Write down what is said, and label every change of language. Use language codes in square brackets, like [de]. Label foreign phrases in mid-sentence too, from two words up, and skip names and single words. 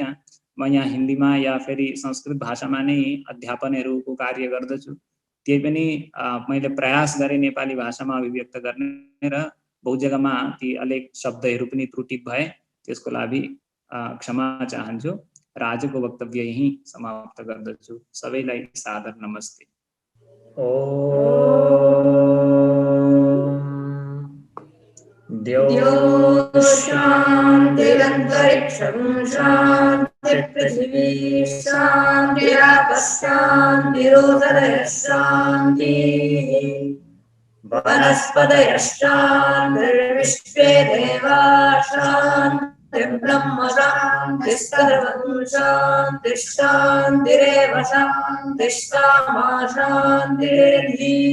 [ne] म यहाँ हिन्दीमा या फेरि संस्कृत भाषामा नै अध्यापनहरूको कार्य गर्दछु। त्यही पनि मैले प्रयास गरेँ नेपाली भाषामा अभिव्यक्त गर्ने र बहुत जग्गामा ती अनेक शब्दहरू पनि त्रुटि भए, त्यसको लागि क्षमा चाहन्छु र आजको वक्तव्य यही समाप्त गर्दछु। सबैलाई सादर नमस्ते। [sa] द्यौः शान्तिरन्तरिक्षं शान्तिर्पृथिवी शान्तिरापः शान्तिरोदयः शान्तिः वनस्पतयः शान्तिर्विश्वे देवाः शान्तिर्ब्रह्म शान्तिः सर्वं शान्तिः शान्तिरेव शान्तिः सामा शान्तिरेधि।